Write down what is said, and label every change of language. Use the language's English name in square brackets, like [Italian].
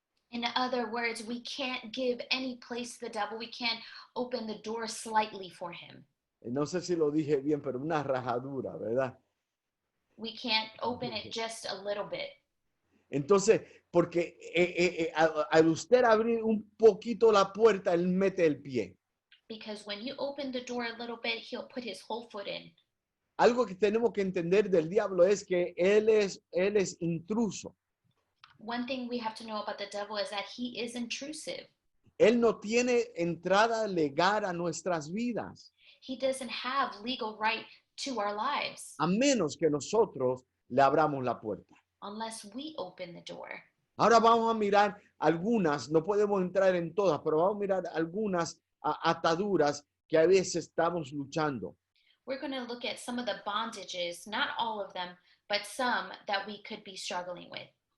[English] In other words, we can't give any place to the devil. We can't open the door slightly for him. [Spanish] No sé si lo dije bien, pero una rajadura, ¿verdad? [English] We can't open it just a little bit. [Spanish] Entonces, porque al usted abrir un poquito la puerta, él mete el pie. [English] Because when you open the door a little bit, he'll put his whole foot in. [Spanish] Algo que tenemos que entender del diablo es que él es intruso. [English] One thing we have to know about the devil is that he is intrusive. [Spanish] Él no tiene entrada legal a nuestras vidas, [English] He doesn't have legal right to our lives [Spanish] a menos que nosotros le abramos la puerta. [English] unless we open the door. [Spanish] Ahora vamos a mirar algunas, no podemos entrar en todas, pero vamos a mirar algunas ataduras que a veces estamos luchando. [English] We're going to look at some of the bondages, not all of them, but some that we could be struggling with.